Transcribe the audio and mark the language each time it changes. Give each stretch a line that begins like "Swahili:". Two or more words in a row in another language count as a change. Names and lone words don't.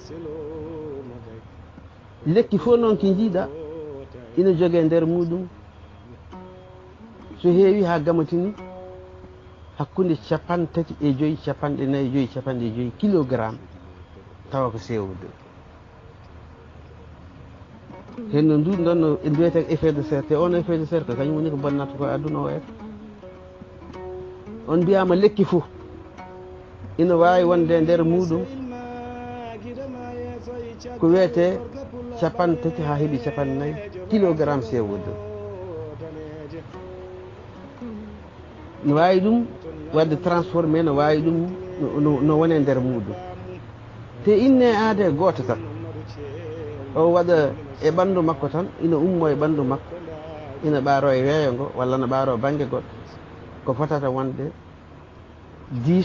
Fula: lekki fof noon ki jiiɗa ina jogue nder muɗum so heewi ha gamatini hakkude 35 capanɗe 45 capanɗe 5 kilogramme tawa ko CO2 henno ndu ɗon no wiyete
French: effet de serre
Fula: te on
French: effet de serre
Fula: ko kañum woni ko bonnata ko aduna o en on mbiyama lekki fof ina wawi wonde nder muɗum ko wiyete 30 ha heeɓi 40 kilogramme CO2 no wawi ɗum wadde transformé no wawi ɗum no wone nder muɗum te inne aade goto tan o waɗa e ɓandu makko tan ina ummo e ɓandu makko ina ɓaaro e weeyo ngo walla no ɓaaro banggue goɗɗo ko fotata wonde 10